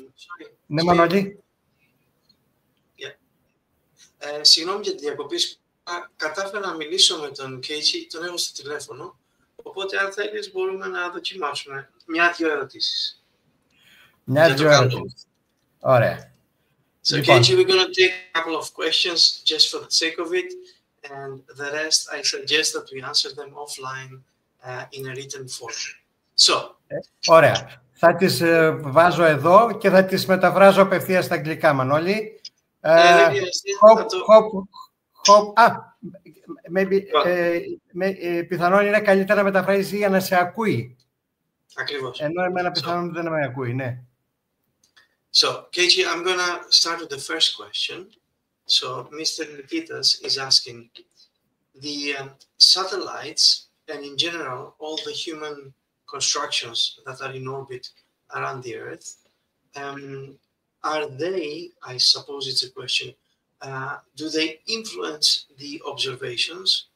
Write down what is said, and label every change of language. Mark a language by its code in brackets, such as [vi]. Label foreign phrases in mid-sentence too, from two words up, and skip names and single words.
[el] Ναι, Μανώλη. Συγγνώμη για τη διακοπή. Κατάφερα να μιλήσω με τον Keiichi, τον έχω στο τηλέφωνο, οπότε αν θέλεις μπορούμε να δοκιμάσουμε μια-δυο ερωτήσεις. Μια-δυο ερωτήσεις. Ωραία. [en] So Keiichi, we're going to take a couple of questions just for the sake of it, and the rest I suggest that we answer them offline in a written form. So. [el] Ωραία. Θα τις βάζω εδώ και θα τις μεταφράζω απευθείας στα αγγλικά, Μανώλη. Πιθανόν είναι καλύτερα να μεταφράσει για να σε ακούει. Ακριβώς. Ενώ εμένα πιθανόν δεν με ακούει, ναι. [en] So, Keiichi, I'm going to start with the first question. So, Mr. Nikitas is asking, the satellites, and in general, all the human constructions that are in orbit around the Earth, are they, I suppose it's a question, do they influence the observations?